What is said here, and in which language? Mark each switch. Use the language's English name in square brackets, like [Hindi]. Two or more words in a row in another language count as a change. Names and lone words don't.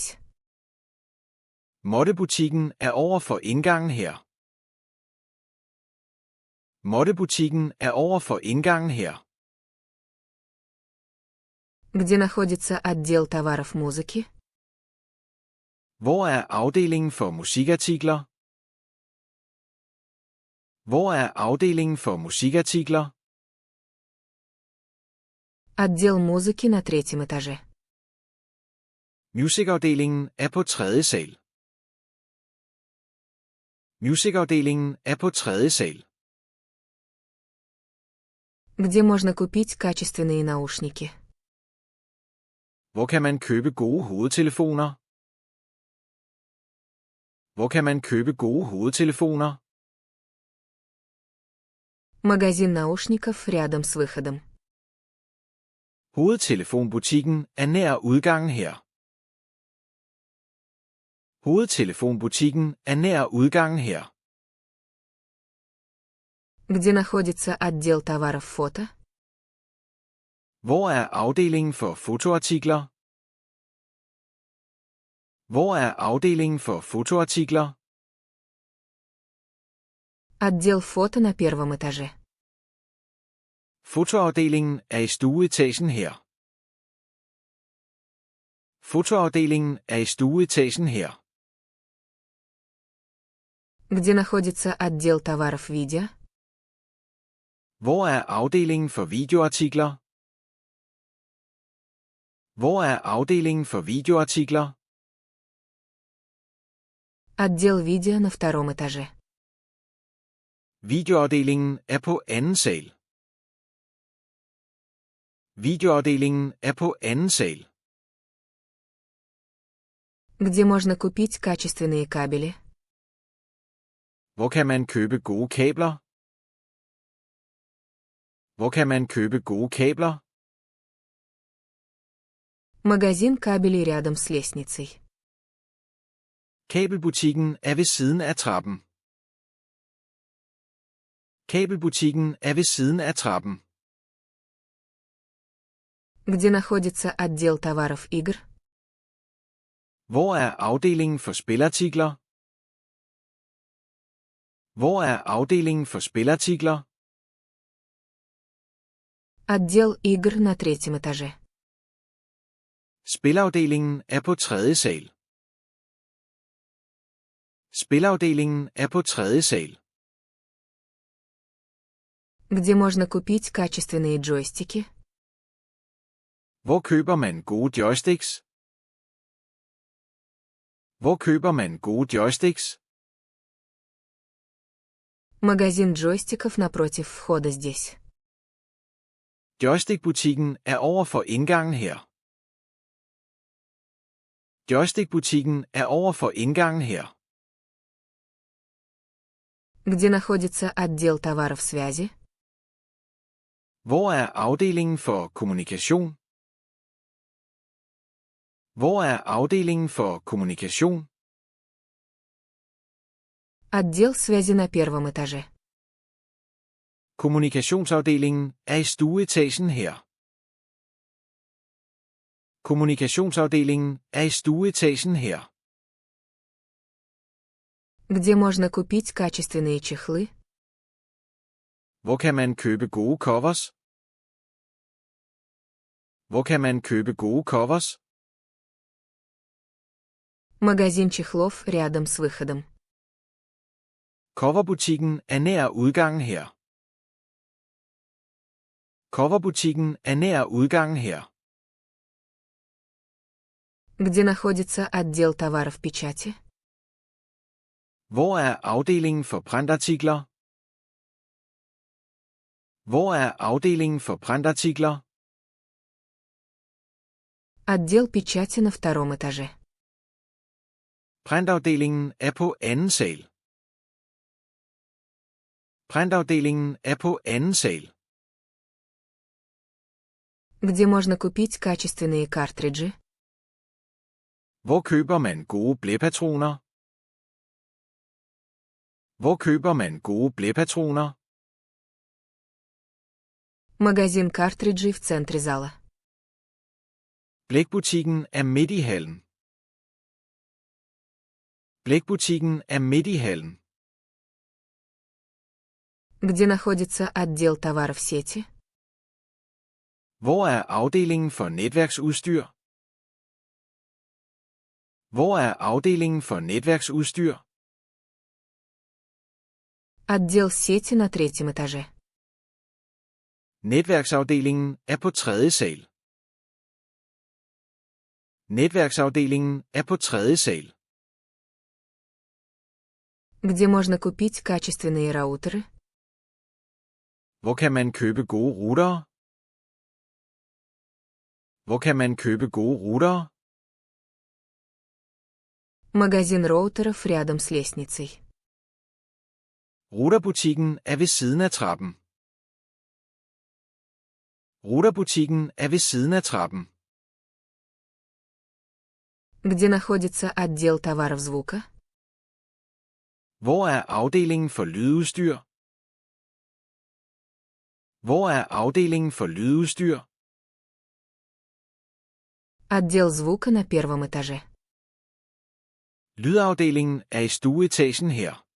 [Danish] Måttebutikken er over for indgangen her. Måttebutikken er over for indgangen her. [Russian] Где находится отдел товаров музыки? [Danish] Hvor er afdelingen for musikartikler? Hvor er afdelingen for musikartikler? [Russian] Отдел музыки на третьем этаже. [Danish] Musicafdelingen er på tredje sal. Musicafdelingen er på tredje sal. [Russian] Где можно купить качественные наушники? [Danish] Hvor kan man købe gode hovedtelefoner? Hvor kan man købe gode hovedtelefoner? [Russian] Магазин наушников рядом с выходом. [Danish] Hovedtelefonbutikken er nær udgangen her. Hovedtelefonbutikken er nær udgangen her. [Russian] Где находится отдел товаров фото? [Danish] Hvor er afdelingen for fotoartikler? Hvor er afdelingen for fotoartikler? [Russian] Отдел фото на первом этаже. [Danish] Fotoafdelingen er i stueetagen her. Fotoafdelingen er i stueetagen her. [Russian] Где находится отдел товаров видео? [Danish] Hvor er afdelingen for videoartikler? Hvor er afdelingen for videoartikler? [Russian] Отдел видео на втором этаже. [Danish] Videoafdelingen er på anden sal. Videoafdelingen er på anden sal. [Russian] Где можно купить качественные кабели? [Danish] Hvor kan man købe gode kabler? Hvor kan man købe gode kabler? [Russian] Магазин кабелей рядом с лестницей. [Danish] Kabelbutikken er ved siden af trappen. Kabelbutikken er ved siden af trappen. [Russian] Где находится отдел товаров игр? [Danish] Hvor er afdelingen for spilartikler? Hvor er afdelingen for spilartikler? [Russian] Отдел игр на третьем этаже. [Danish] Spilafdelingen er på tredje sal. Spilafdelingen er på tredje sal. [Russian] Где можно купить качественные джойстики? [Danish] Hvor køber man gode joysticks? Hvor køber man gode joysticks? [Russian] Магазин джойстиков напротив входа здесь. [Danish] Joystickbutikken er over for indgangen her. Joystickbutikken er over for indgangen her. [Russian] Где находится отдел товаров связи? [Danish] Hvor er afdelingen for kommunikation? Hvor er afdelingen for kommunikation? [Russian] Отдел связи на первом этаже. [Danish] Kommunikationsafdelingen er i stueetagen her. Kommunikationsafdelingen er i stueetagen her. [Russian] Где можно купить качественные чехлы? [Danish] Hvor kan man købe gode covers? Hvor kan man købe gode covers? [Russian] Магазин чехлов рядом с выходом. [Danish] Coverbutikken er nær udgangen her. Coverbutikken er nær udgangen her. [Russian] Где находится отдел товаров печати? [Danish] Hvor er afdelingen for printartikler? Hvor er afdelingen for printartikler? [Russian] Отдел печати на втором этаже. [Danish] Printafdelingen er på anden sal. Printafdelingen er på anden sal. [Russian] Где можно купить качественные картриджи? [Danish] Hvor køber man gode blæpatroner? Hvor køber man gode blæpatroner? [Russian] Магазин картриджей в центре зала. [Danish] Blækbutikken er midt i hallen. Blækbutikken er midt i hallen. [Russian] Где находится отдел товаров сети? [Danish] Hvor er afdelingen for netværksudstyr? Hvor er afdelingen for netværksudstyr? [Russian] Отдел сети на третьем этаже. [Danish] Netværksafdelingen er på tredje sal. Netværksafdelingen er på tredje sal. [Russian] Где можно купить качественные раутеры? [Danish] Hvor kan man købe gode routere? Hvor kan man købe gode routere? [Russian] Магазин роутеров рядом с лестницей. [Danish] Routerbutikken er ved siden af trappen. Routerbutikken er ved siden af trappen. [Russian] Где находится отдел товаров звука? [Danish] Hvor er afdelingen for lydudstyr? Hvor er afdelingen for lydudstyr? [Russian] Отдел звука на первом этаже. [Danish] Lydafdelingen er i stueetagen her.